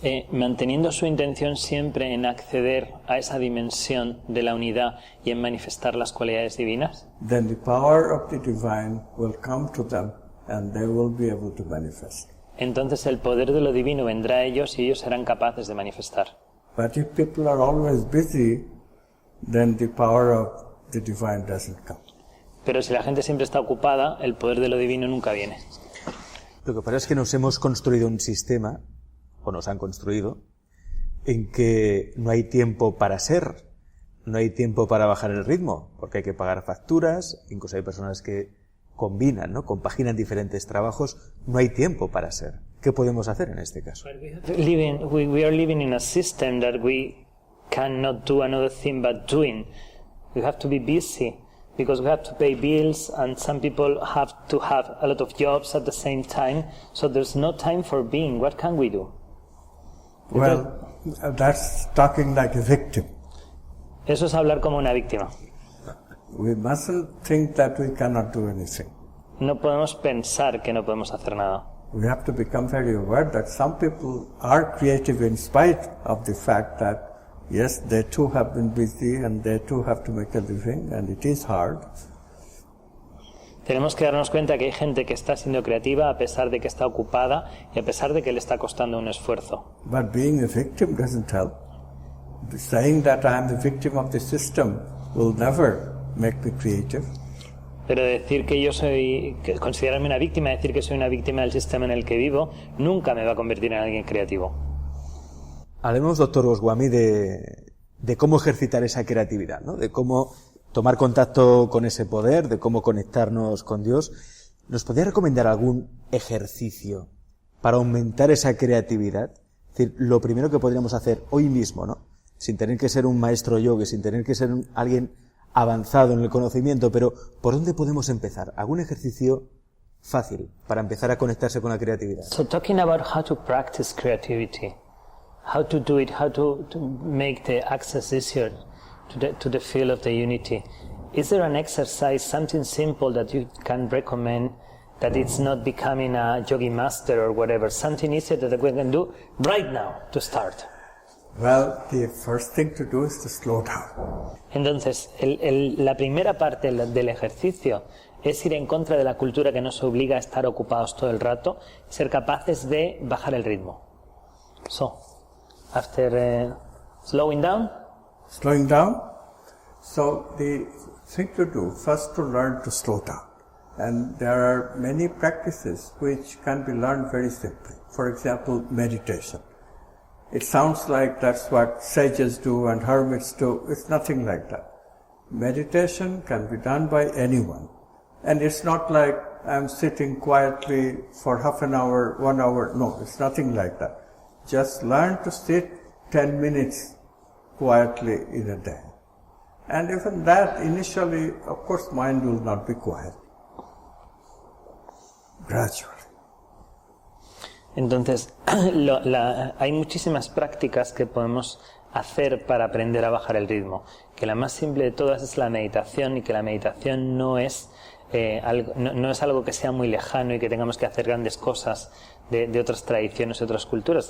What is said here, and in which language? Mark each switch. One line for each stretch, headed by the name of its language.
Spanish: manteniendo su intención siempre en acceder a esa dimensión de la unidad y en manifestar las cualidades divinas,
English: then the power of the divine will come to them and they will be able to manifest.
Spanish: entonces el poder de lo divino vendrá a ellos y ellos serán capaces de manifestar.
English: But if people are always busy, then the power of the divine doesn't come.
Spanish: Pero si la gente siempre está ocupada, el poder de lo divino nunca viene. Lo que pasa es que nos hemos construido un sistema, o nos han construido, en que no hay tiempo para ser, no hay tiempo para bajar el ritmo, porque hay que pagar facturas, incluso hay personas que combinan, ¿no? Compaginan diferentes trabajos, no hay tiempo para ser. ¿Qué podemos hacer en este caso?
English: We are living in a system that we cannot do another thing but doing. We have to be busy because we have to pay bills, and some people have to have a lot of jobs at the same time, so there's no time for being. What can we do? Well, that's talking like a victim.
Spanish: Eso es hablar como una víctima.
English: We mustn't think that we cannot do anything.
Spanish: No podemos pensar que no podemos hacer nada.
English: We have to become very aware that some people are creative in spite of the fact that, yes, they too have been busy and they too have to make a living, and it is hard.
Spanish: Tenemos que darnos cuenta que hay gente que está siendo creativa a pesar de que está ocupada y a pesar de que le está costando un esfuerzo.
English: But being a victim doesn't help. saying that I am the victim of the system will never make me creative.
Spanish: Pero decir que yo soy, que considerarme una víctima, decir que soy una víctima del sistema en el que vivo, nunca me va a convertir en alguien creativo. Hablemos, doctor Goswami, de cómo ejercitar esa creatividad, ¿no? De cómo tomar contacto con ese poder, de cómo conectarnos con Dios. ¿Nos podría recomendar algún ejercicio para aumentar esa creatividad? Es decir, lo primero que podríamos hacer hoy mismo, ¿no? Sin tener que ser un maestro yogi, sin tener que ser alguien avanzado en el conocimiento, pero ¿por dónde podemos empezar? ¿Algún ejercicio fácil para empezar a conectarse con la creatividad?
English: So talking about how to practice creativity, how to do it, how to make the access easier to the field of the unity. Is there an exercise, something simple that you can recommend that it's not becoming a yogi master or whatever, something easier that we can do right now to start? Well, the first thing to do is to slow down.
Spanish: Entonces, la primera parte del ejercicio es ir en contra de la cultura que nos obliga a estar ocupados todo el rato, ser capaces de bajar el ritmo.
English: So, after slowing down. So the thing to do, first to learn to slow down. And there are many practices which can be learned very simply. For example, meditation. It sounds like that's what sages do and hermits do. It's nothing like that. Meditation can be done by anyone. And it's not like I'm sitting quietly for half an hour, 1 hour. No, it's nothing like that. Just learn to sit 10 minutes quietly in a day. And even that, initially, of course, mind will not be quiet. Gradually.
Spanish: Entonces, hay muchísimas prácticas que podemos hacer para aprender a bajar el ritmo. Que la más simple de todas es la meditación, y que la meditación no es algo que sea muy lejano y que tengamos que hacer grandes cosas de otras tradiciones, de otras culturas.